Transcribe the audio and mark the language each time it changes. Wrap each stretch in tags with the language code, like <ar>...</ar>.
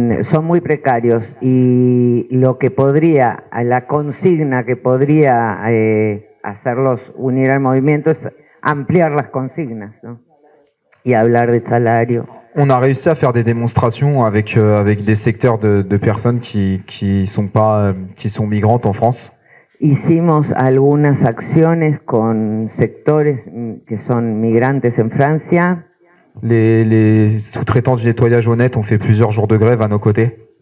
<es>Son muy precarios y la consigna que podría hacerlos unir al movimiento es ampliar las consignas, ¿no? Y hablar de salario.</es> <fr>On a réussi à faire des démonstrations avec des secteurs de personnes qui sont migrantes en France.</fr> <es>Hicimos algunas acciones con sectores que son migrantes en Francia.</es> <fr>Les sous-traitants du nettoyage Honnête ont fait plusieurs jours de grève à nos côtés.</fr>